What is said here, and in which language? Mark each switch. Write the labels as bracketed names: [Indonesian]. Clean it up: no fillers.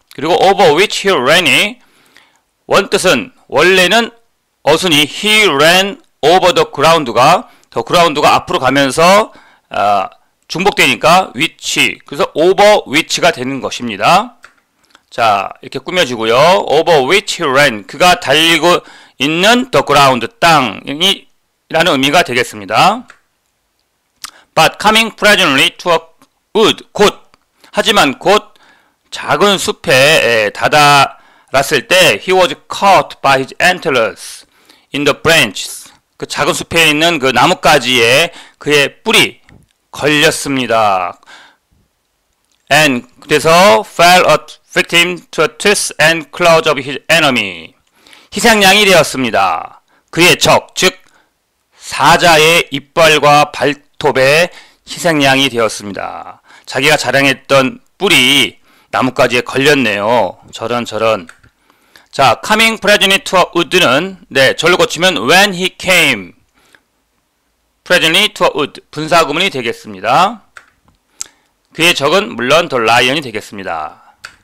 [Korean] 그리고 over which he ran이 원뜻은 원래는 어순이 [English] he ran over the ground [Korean] 가 앞으로 가면서 중복되니까 which 그래서 over which가 되는 것입니다. 자, 이렇게 꾸며지고요. over which he ran 그가 달리고 있는 the ground 땅이라는 의미가 되겠습니다. [English] But coming presently to a wood [Korean] 하지만 곧 작은 숲에 다다랐을 때 [English] he was caught by his antlers in the branches. [Korean] 그 작은 숲에 있는 그 나뭇가지에 그의 뿔이 걸렸습니다. [English] And [Korean] 그래서 [English] fell a victim to the teeth and claws of his enemy. [Korean] 희생양이 되었습니다. 그의 적, 즉 사자의 이빨과 발톱에 희생양이 되었습니다. 자기가 자랑했던 뿔이 나뭇가지에 걸렸네요. 저런. 자, coming presently to a wood는 절로 고치면 [English] when he came presently to a wood [Korean] 분사구문이 되겠습니다. 그의 적은 물론 the lion이 되겠습니다.